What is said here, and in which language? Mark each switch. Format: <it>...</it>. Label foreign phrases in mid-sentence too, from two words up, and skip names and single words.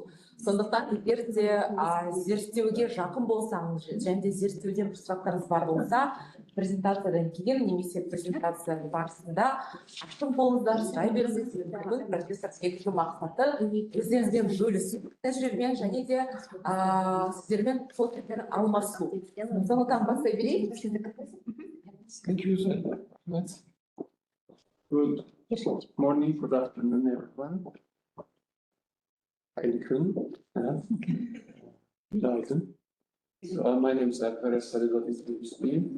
<kk>Сондықтан егер де зерттеуге жақын болсаңыз және де зерттеуден сұрақтарыңыз бар болса, презентациядан кейін немесе презентация барысында ашық болыңыздар, сұрай беріңіз. Бүгін профессордың негізгі мақсаты өздеріңізбен бөлісу тәжірибемен және де сіздермен сол пікір алмасу. Сондықтан бастай берейік.</kk> <en>Thank you so much. Good morning, good afternoon, everyone. My name is Alper Sarıdat.</en>